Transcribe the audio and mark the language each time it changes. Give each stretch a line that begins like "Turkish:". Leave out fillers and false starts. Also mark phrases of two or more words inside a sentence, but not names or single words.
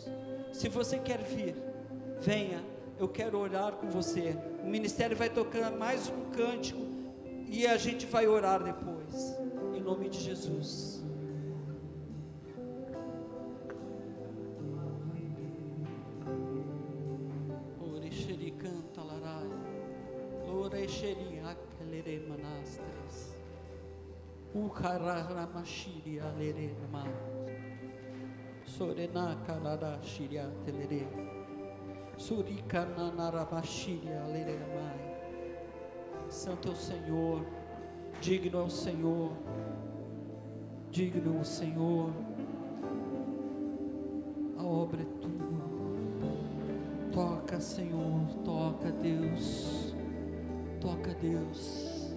Portuguese: Se você quer vir, venha, eu quero orar com você. O ministério vai tocar mais um cântico e a gente vai orar depois, em nome de Jesus. Orexeri canta larai, orexeri akelere manastres, ukararamashiria lerema, sorena karara shiria telere, surikana narabashiria leremai. Santo é o Senhor, digno é o Senhor, digno é o Senhor, a obra é tua. Toca, Senhor, toca, Deus, toca, Deus.